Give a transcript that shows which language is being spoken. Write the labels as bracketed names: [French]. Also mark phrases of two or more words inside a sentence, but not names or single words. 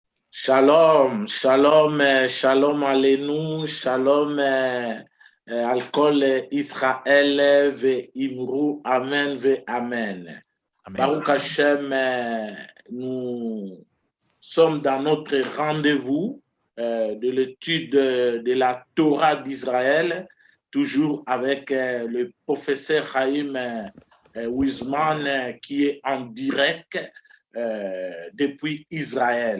[Hebrew] שלום, שלום, שלום עלינו, שלום על כל ישראל ואמרו, אמן ואמן. אמן. ברוך השם, [French] nous sommes dans notre rendez-vous de l'étude de la Torah d'Israël, toujours avec le professeur Chaim Wiesman qui est en direct depuis Israël.